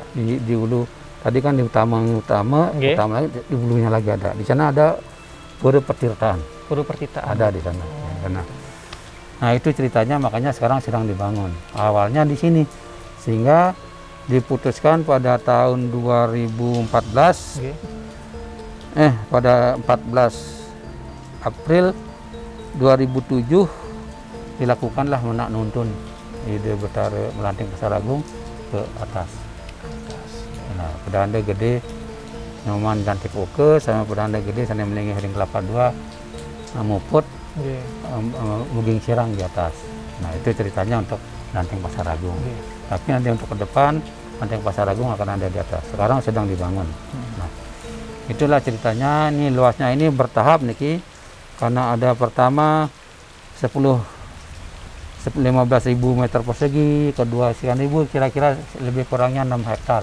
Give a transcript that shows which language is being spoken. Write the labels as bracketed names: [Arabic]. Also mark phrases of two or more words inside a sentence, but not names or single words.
[Indonesian] Di hulu tadi kan di utama Nggih. lagi di hulunya lagi ada. Di sana ada Pura Pertirtaan. Pura Pertirtaan. Ada di sana. Ya, karena nah itu ceritanya, makanya sekarang sedang dibangun. Awalnya di sini, sehingga diputuskan pada tahun 2014, Nggih. pada 14 April 2007 dilakukanlah menak nuntun ide Betara Melanting Pasar Agung ke atas. Nah, pedanda gede Nyoman Cantik Oke sama pedanda gede sana Melingi Hering Kelapa 2 Muput Nggih. Muging Sirang di atas. Nah itu ceritanya untuk Melanting Pasar Agung. Nggih. Tapi nanti untuk ke depan Melanting Pasar Agung akan ada di atas. Sekarang sedang dibangun. Nah itulah ceritanya. Ini luasnya ini bertahap niki, karena ada pertama 15.000 meter persegi, kedua sekian ribu, kira-kira lebih kurangnya 6 hektar.